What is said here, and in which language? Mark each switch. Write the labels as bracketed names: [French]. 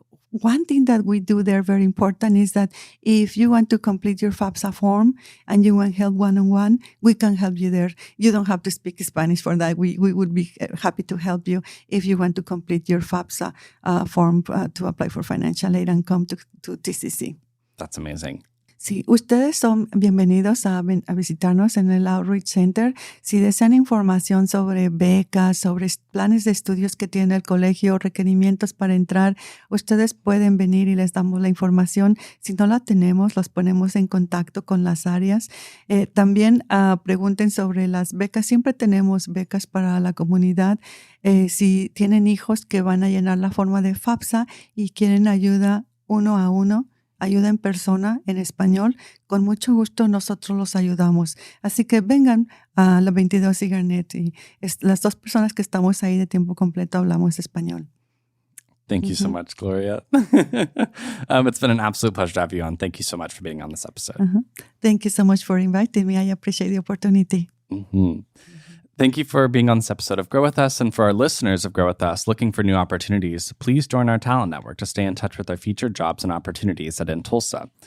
[English] One thing that we do there, very important, is that if you want to complete your FAFSA form and you want help one-on-one, we can help you there. You don't have to speak Spanish for that. We would be happy to help you if you want to complete your FAFSA form to apply for financial aid and come to TCC. That's amazing. [Spanish] Sí, ustedes son bienvenidos a visitarnos en el Outreach Center. Si desean información sobre becas, sobre planes de estudios que tiene el colegio, requerimientos para entrar, ustedes pueden venir y les damos la información. Si no la tenemos, los ponemos en contacto con las áreas. También pregunten sobre las becas. Siempre tenemos becas para la comunidad. Si tienen hijos que van a llenar la forma de FAFSA y quieren ayuda 1-a-1, ayuda en persona en español, con mucho gusto nosotros los ayudamos. Así que vengan a la 22 y Garnett, y las dos personas que estamos ahí de tiempo completo hablamos español. [English] Thank you so much, Gloria. It's been an absolute pleasure to have you on. Thank you so much for being on this episode. Thank you so much for inviting me. I appreciate the opportunity. Thank you for being on this episode of Grow With Us. And for our listeners of Grow With Us looking for new opportunities, please join our talent network to stay in touch with our future jobs and opportunities at InTulsa.